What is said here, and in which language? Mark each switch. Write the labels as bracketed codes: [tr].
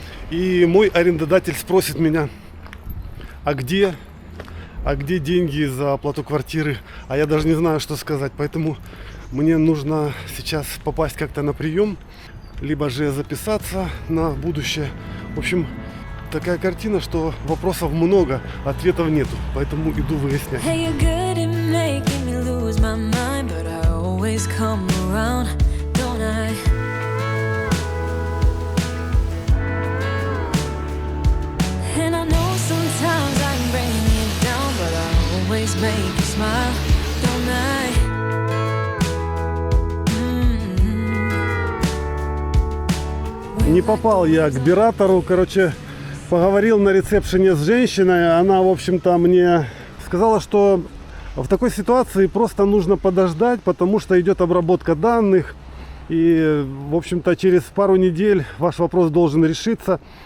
[ru] И мой арендодатель спросит меня, а где деньги за оплату квартиры? А я даже не знаю, что сказать. Поэтому мне нужно сейчас попасть как-то на прием, либо же записаться на будущее. В общем, такая картина, что вопросов много, ответов нету. Поэтому иду выяснять. [en] Hey, you're good at making me lose my mind, but I always come around, don't I? And I know sometimes I can bring you down, but I always make you smile, don't I? [ru] Не попал я к биратору, короче, поговорил на ресепшене с женщиной, она, в общем-то, мне сказала, что в такой ситуации просто нужно подождать, потому что идет обработка данных, и, в общем-то, через пару недель ваш вопрос должен решиться.